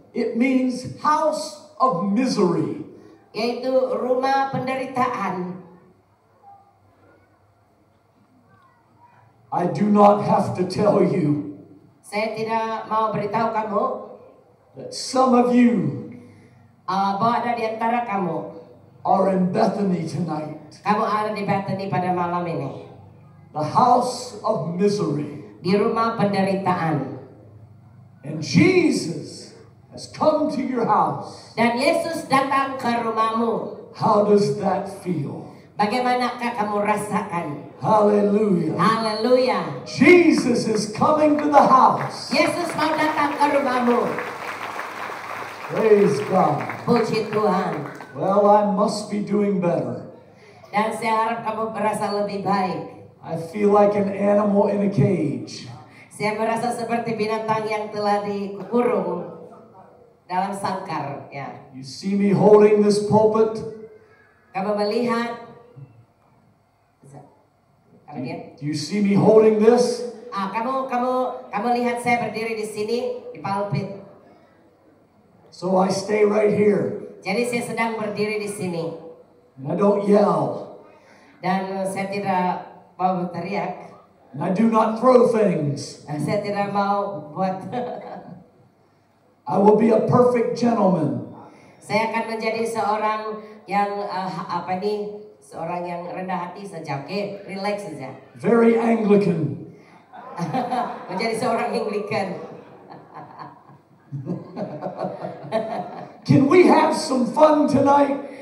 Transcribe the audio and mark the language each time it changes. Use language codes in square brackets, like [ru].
[en] It means house of misery. [id] yaitu rumah penderitaan. [en] I do not have to tell you [id] Saya tidak mau beritahu kamu [en] that some of you [id] bahwa ada di antara kamu [en] are in Bethany tonight. [id] Kamu ada di Bethany pada malam ini, [en] The house of misery. [id] di rumah penderitaan. [en] And Jesus has come to your house. [id] Dan Yesus datang ke rumahmu. [en] How does that feel? [id] Bagaimanakah kamu rasakan? [en] Hallelujah. [id] Haleluya. [en] Jesus is coming to the house. [id] Yesus mau datang ke rumahmu. [en] Praise God. [id] Puji Tuhan. [en] Well, I must be doing better. [id] Dan saya harap kamu merasa lebih baik. [en] I feel like an animal in a cage. [id] Saya merasa seperti binatang yang telah dikurung dalam sangkar. Ya. [en] You see me holding this pulpit? [id] Kamu melihat? [en] Do you see me holding this? [id] Kamu lihat saya berdiri di sini di pulpit. [en] So I stay right here. [id] Jadi saya sedang berdiri di sini [en] And I don't yell. [id] dan saya tidak mau berteriak. [en] And I do not throw things. [id] Saya tidak mau buat. [en] I will be a perfect gentleman. [id] Saya akan menjadi seorang yang seorang yang rendah hati saja, oke, relax saja. [en] Very Anglican. [id] Menjadi seorang Anglican. [en] Can we have some fun tonight?